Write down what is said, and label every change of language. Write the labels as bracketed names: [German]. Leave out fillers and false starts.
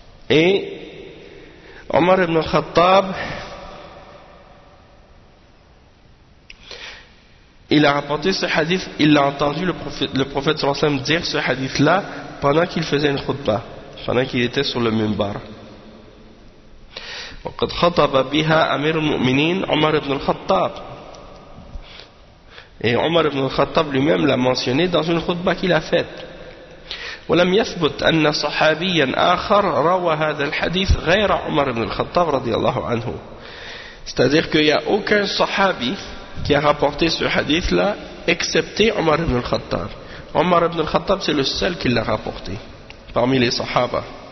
[French] Et Omar ibn al-Khattab, il a rapporté ce hadith, il a entendu le prophète sallallahu alayhi wa sallam dire ce hadith-là pendant qu'il faisait une khutba, pendant qu'il était sur le minbar. [Arabic] وَقَدْ خَطَبَ بِهَا أَمِيرُ الْمُؤْمِنِينَ عُمَرْ ibn al-Khattab. [French] Et Omar ibn al-Khattab lui-même l'a mentionné dans une khutba qu'il a faite. [Arabic] وَلَمْ يَثْبُتْ أَنَّ صَحَابِيًا آخَرَ رَوَى هَذَا الْحَدِيثِ غَيْرَ عُمَرْ ibn al-Khattab radiyallahu anhu. [French] C'est-à-dire qu'il n'y a aucun sahabi qui a rapporté ce hadith-là, excepté Omar ibn al-Khattab. Omar ibn al-Khattab, c'est le seul qui l'a rapporté parmi les sahaba.